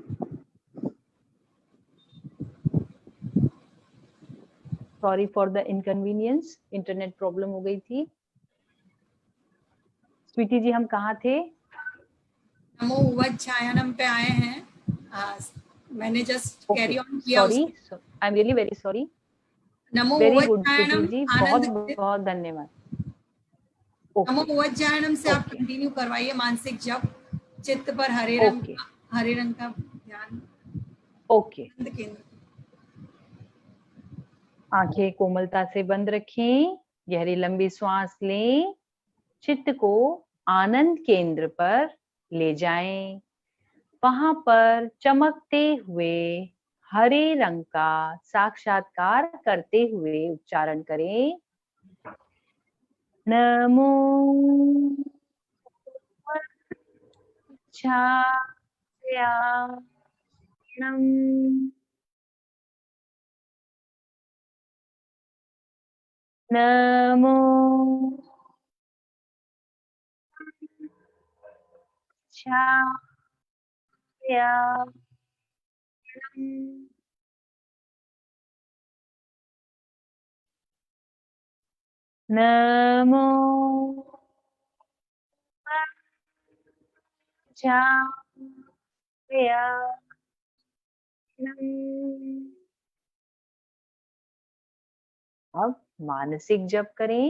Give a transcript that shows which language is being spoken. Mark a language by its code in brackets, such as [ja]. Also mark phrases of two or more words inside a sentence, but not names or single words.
[en] sorry for the inconvenience, internet problem [hi] हो गई थी। स्वीटी जी हम कहाँ थे? [pra] नमो वज्झायाणं [hi] पे आए हैं। मैंने [en] just carry on [hi] किया। सॉरी, [en] I am really very sorry. [pra] नमो [en] very good स्वीटी [pra] वज्झायाणं [hi] जी, आनंद। बहुत धन्यवाद। [pra] नमो [hi] ओके वज्झायाणं से आप ओके कंटिन्यू करवाइए मानसिक जप। चित्त पर हरे रंग ओके का ध्यान। ओके। आनंद केंद्र। आंखें कोमलता से बंद रखें, गहरी लंबी श्वास लें, चित्त को आनंद केंद्र पर ले जाएं। वहां पर चमकते हुए हरे रंग का साक्षात्कार करते हुए उच्चारण करें। [pra] नमो वज्झायाणं। नमो वज्झायाणं। [hi] नमो अब मानसिक जप करें।